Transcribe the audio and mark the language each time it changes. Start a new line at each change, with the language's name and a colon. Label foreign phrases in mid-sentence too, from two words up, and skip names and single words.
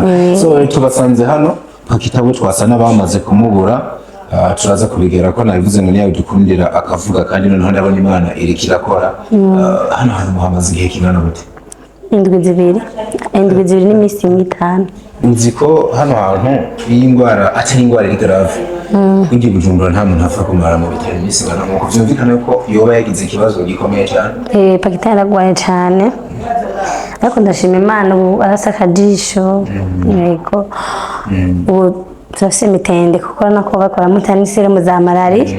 Rundi: So tubasanze hano Pakita bo twasa n'abamaze kumubura, turaza kubigera ko nabivuze ngo niyo dukundira akavuga, kandi noneho ndabona Imana iriko irakora. Hano hantu muhamaze igihe kingana gute? Indwi zibiri n'iminsi 5. Uzi ko hano hantu iyi ndwara atari indwara iri grave, kugira Bujumbura nta muntu apfa kumara mu bitaro iminsi ingana nk'uko byumvikana ko yoba yagize ikibazo gikomeye cyane. Pakita yaragwaye cyane, ariko ndashima Imana ubu arasa akajisho. Yego ubu turafise imitende kuko nako bakora mutani serumu za malari.